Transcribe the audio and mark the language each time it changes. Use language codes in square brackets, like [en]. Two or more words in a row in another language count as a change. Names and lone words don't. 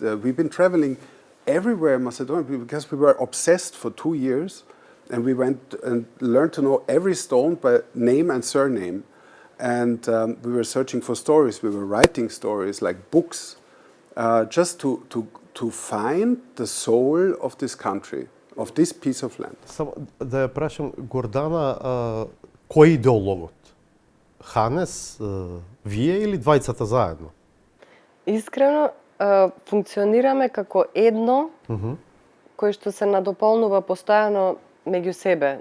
[en] We've been traveling everywhere in Macedonia because we were obsessed for 2 years, and we went and learned to know every stone by name and surname. And we were searching for stories, we were writing stories like books, just to find the soul of this country, of this piece of land. [mk] Само да ја прашам, Гордана, кој е идеологот? Ханес, вие или двајцата заедно? Искрено, функционираме како едно, кој што се надополнува постојано меѓу себе.